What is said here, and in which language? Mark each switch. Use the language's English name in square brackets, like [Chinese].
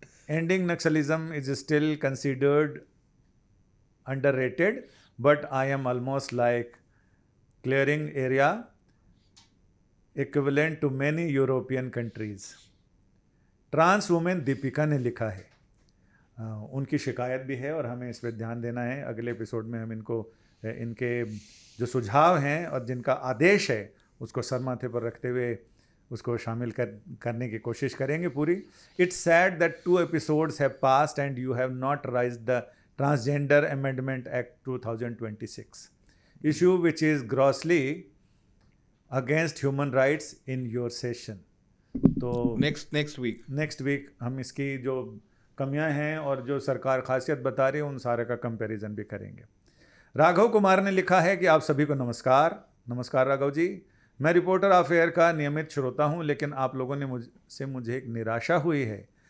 [English] Ending Naxalism is still considered underrated, but I am almost like clearing area equivalent to many European countries. [Hindi] Trans women Deepika ने लिखा है, उनकी शिकायत भी है और हमें इस पर ध्यान देना है। अगले एपिसोड में हम इनके जो सुझाव हैं और जिनका आदेश है उसको सर माथे पर रखते हुए उसको शामिल करने की कोशिश करेंगे पूरी। [English] It's sad that 2 episodes have passed and you have not raised the Transgender Amendment Act 2026 issue, which is grossly against human rights in your session. [Hindi] तो नेक्स्ट वीक हम इसकी जो कमियां हैं और जो सरकार खासियत बता रही है उन सारे का कंपैरिजन भी करेंगे। राघव कुमार ने लिखा है कि आप सभी को नमस्कार। नमस्कार राघव जी, मैं रिपोर्टर अफेयर का नियमित श्रोता हूं, लेकिन आप लोगों ने मुझे एक निराशा हुई है।